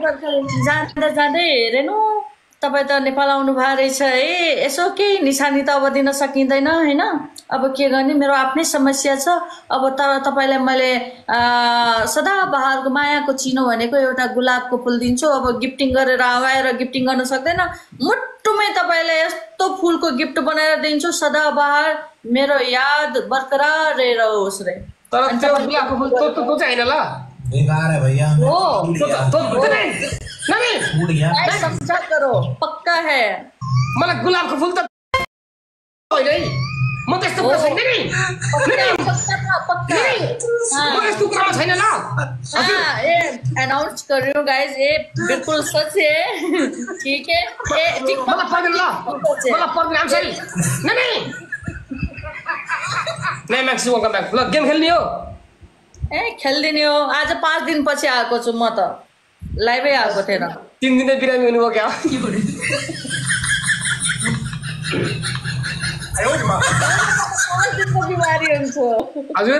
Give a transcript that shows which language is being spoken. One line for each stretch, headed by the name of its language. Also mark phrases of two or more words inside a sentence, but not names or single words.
Nepali: जाँदा जाँदै हेरेनु तपाई त नेपाल आउनु भा रहेछ है यसो केही निशानी त अब दिन सकिँदैन हैन अब के गर्ने मेरो आफ्नै समस्या छ अब तपाईलाई मैले सदाबहारको मायाको चिनो भनेको एउटा गुलाबको फूल दिन्छु अब गिफ्टिङ गरेर आएर गिफ्टिङ गर्न सक्दैन मुट्टुमै तपाईलाई यस्तो फूलको गिफ्ट बनाएर दिन्छु सदाबहार मेरो याद बरकरार रहोस् रे तर त्यो गुलाबको फूल तो चाहिँ हैन ल
Hindi: बेकार है भैया ओ तो नहीं नहीं फूट गया समझा करो पक्का है
Nepali: मलाई गुलाबको फूल त होइन है म त यस्तो कुरा छैन नि पक्का म यस्तो कुरा छैन ल
Hindi: ये अनाउंस कर रही हूँ गाइस ये बिल्कुल सच है ठीक है ये ठीक
Nepali: मलाई पर्दैन ल मलाई पर्दैन
English: I'm sorry
Hindi: नहीं नहीं
Nepali: मैक्सी
English: welcome back
Nepali: ल गेम खेल्ने हो ए खेल्दिने हो आज 5 दिन पछि आएको छु म त लाइभै आएको थिएन 3 दिनै बिरामी हुनुभयो क्या 5 दिनको बिमारी हुन्छु हजुर